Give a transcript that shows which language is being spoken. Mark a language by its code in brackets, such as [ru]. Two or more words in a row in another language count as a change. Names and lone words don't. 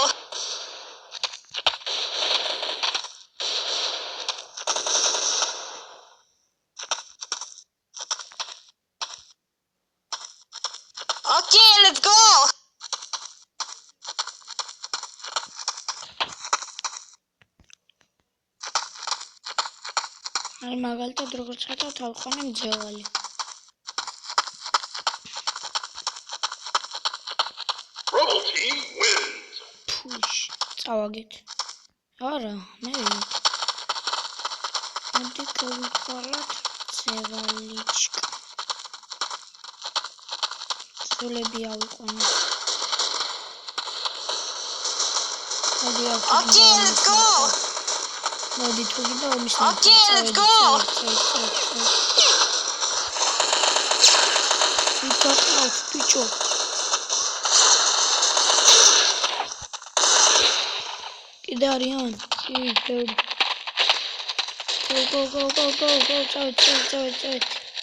[en] Okay, let's go. [ka] აი მაგალითად როგორც ხედავთ ავყანე მძევალი. [en] Rebel team wins. [ka] ფუში, წავაგეთ. არა, მე ვიდ. მოდი გავიყოლოთ მძევალიჩკა. სულები ავიყვანოთ. მოდი [en] Okay, let's go. [ka] მოდი თუ გინდა ომის [en] Okay, let's go. [ka] ბიჭო. კიდე არიან? კი, ბევრი. Go, წავით.